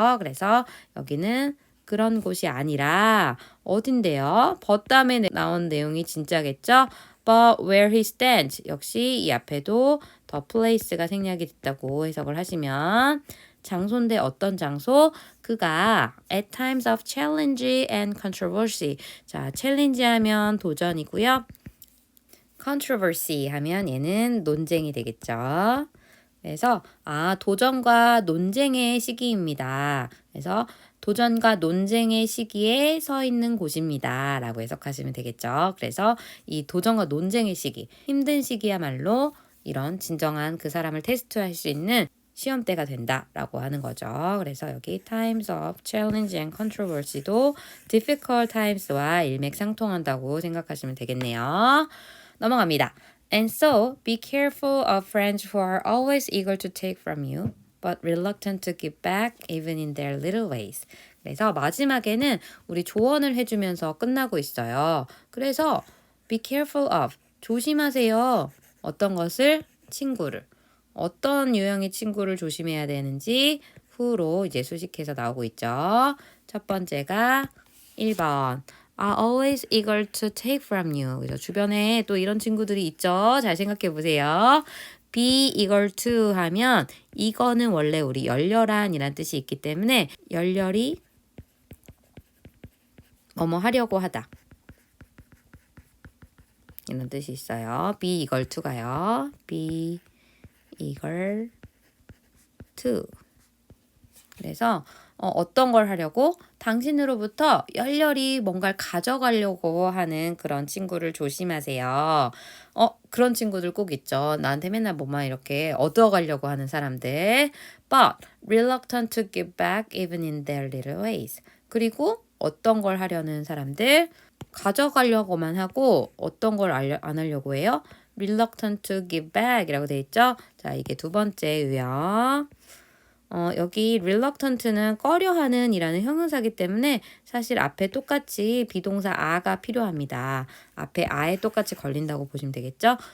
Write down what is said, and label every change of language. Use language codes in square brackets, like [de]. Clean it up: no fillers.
[ko] 그래서 여기는 그런 곳이 아니라 어딘데요? but 다음에 나온 내용이 진짜겠죠? [en] But where he stands. [ko] 역시 이 앞에도 the place가 생략이 됐다고 해석을 하시면 장소인데 어떤 장소? 그가 [en] at times of challenge and controversy. [ko] 자, challenge 하면 도전이고요. controversy 하면 얘는 논쟁이 되겠죠. 그래서 도전과 논쟁의 시기입니다. 그래서 도전과 논쟁의 시기에 서 있는 곳입니다. 라고 해석하시면 되겠죠. 그래서 이 도전과 논쟁의 시기, 힘든 시기야말로 이런 진정한 그 사람을 테스트할 수 있는 시험대가 된다라고 하는 거죠. 그래서 여기 [en] times of challenge and controversy [ko] 도 [en] difficult times [ko] 와 일맥상통한다고 생각하시면 되겠네요. 넘어갑니다. [en] And so, be careful of friends who are always eager to take from you, but reluctant to give back even in their little ways. [ko] 그래서 마지막에는 우리 조언을 해주면서 끝나고 있어요. 그래서 [en] be careful of, [ko] 조심하세요. 어떤 것을? 친구를. 어떤 유형의 친구를 조심해야 되는지 후로 이제 수식해서 나오고 있죠. 첫 번째가 1번. [en] are always eager to take from you. [ko] 그래서 주변에 또 이런 친구들이 있죠. 잘 생각해 보세요. be eager to 하면 이거는 원래 우리 열렬한 이란 뜻이 있기 때문에 열렬히 뭐뭐 하려고 하다. 이런 뜻이 있어요. [en] be eager to [ko] 가요. [en] be eager to. [ko] 그래서 어떤 걸 하려고? 당신으로부터 열렬히 뭔가를 가져가려고 하는 그런 친구를 조심하세요. 그런 친구들 꼭 있죠. 나한테 맨날 뭐만 이렇게 얻어가려고 하는 사람들. [en] But reluctant to give back even in their little ways. [ko] 그리고 어떤 걸 하려는 사람들? 가져가려고만 하고 어떤 걸 안 하려고 해요? [en] reluctant to give back [ko] 이라고 돼 있죠. 자, 이게 두 번째 유형. 여기 reluctant는 꺼려하는 이라는 형용사이기 때문에 사실 앞에 똑같이 비동사 are가 필요합니다. 앞에 a에 똑같이 걸린다고 보시면 되겠죠.